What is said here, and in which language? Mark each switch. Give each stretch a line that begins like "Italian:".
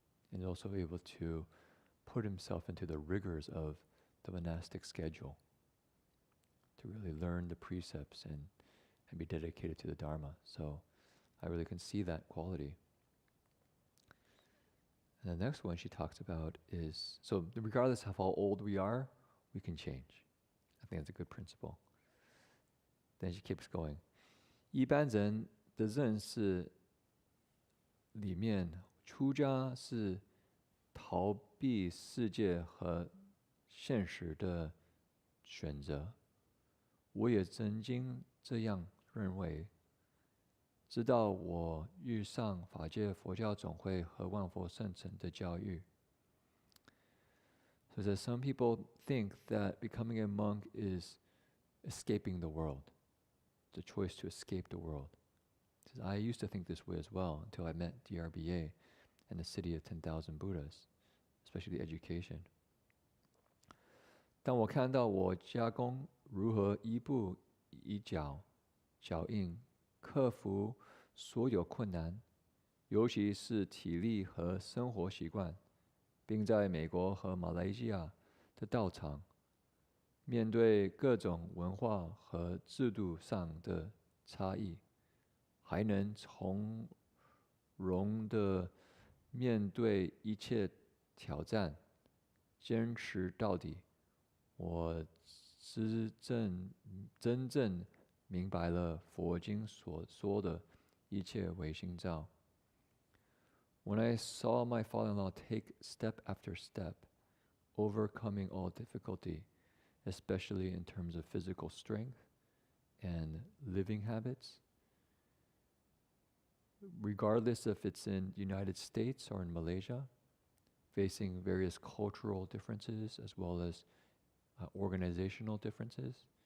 English: And he's also able to put himself into the rigors of the monastic schedule to really learn the precepts and be dedicated to the Dharma. So I really can see that quality. And the next one she talks about is, so regardless of how old we are, we can change. I think that's a good principle. Then she keeps going.
Chinese: 一般人的认识里面，出家是逃避世界和现实的选择。我也曾经这样认为，直到我遇上法界佛教总会和万佛圣城的教育。
English: So that some people think that becoming a monk is escaping the world, the choice to escape the world. Says, I used to think this way as well until I met DRBA and the city of 10,000 Buddhas, especially the education.
Chinese: 当我看到我家公如何一步一脚印克服所有困难，尤其是体力和生活习惯，并在美国和马来西亚的道场，面对各种文化和制度上的差异，还能从容地面对一切挑战，坚持到底。我真正明白了佛经所说的一切唯心造。
English: When I saw my father-in-law take step after step, overcoming all difficulty, especially in terms of physical strength and living habits, regardless if it's in the United States or in Malaysia, facing various cultural differences as well as organizational differences.